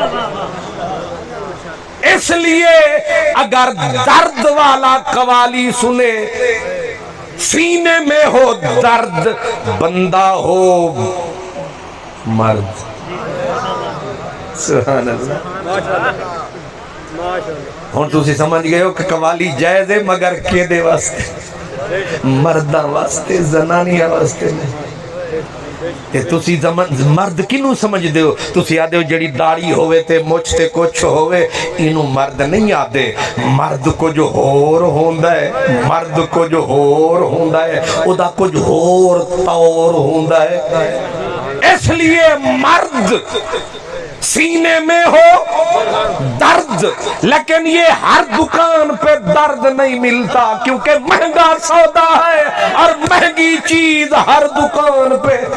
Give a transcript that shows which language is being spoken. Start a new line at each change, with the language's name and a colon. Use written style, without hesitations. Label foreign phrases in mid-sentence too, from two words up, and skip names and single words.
Urdu: اس لیے اگر درد والا قوالی سنے, سینے میں ہو درد, بندہ ہو مرد.
Arabic: سبحان اللہ.
Punjabi: ہوں تسی سمجھ گئے ہو کہ قوالی جائز ہے مگر کیدے واسطے, مرداں واسطے, زنانیاں واسطے نہیں. تسی مرد کنوں سمجھ دے ہو؟ تسی آدھے ہو جڑی داڑھی ہوئے تے مچھ تے کچھ ہوئے انہوں مرد نہیں آدھے. مرد کو جو ہور ہوندہ ہے, مرد کو جو ہور ہوندہ ہے او دا کچھ ہور طور ہوندہ ہے.
Urdu: اس لیے مرد سینے میں ہو درد، لیکن یہ ہر دکان پہ درد نہیں ملتا، کیونکہ مہنگا سودا ہے اور مہنگی چیز ہر دکان پہ۔